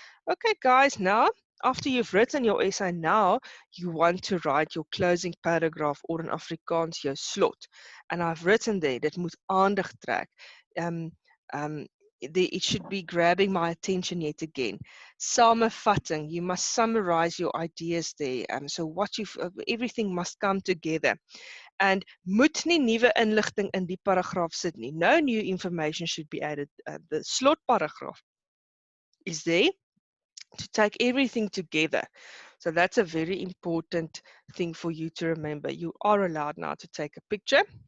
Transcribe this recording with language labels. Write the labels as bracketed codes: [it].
[en] Okay, guys, now after you've written your essay, now you want to write your closing paragraph, or in Afrikaans jou slot. And I've written there, [af] dit moet aandag trek. [en] It should be grabbing my attention yet again. Samevatting, you must summarize your ideas there. So what everything must come together. [af] And moet nie nuwe inligting in die paragraaf sit nie. [en] No new information should be added. The slot paragraph is there to take everything together. So that's a very important thing for you to remember. You are allowed now to take a picture.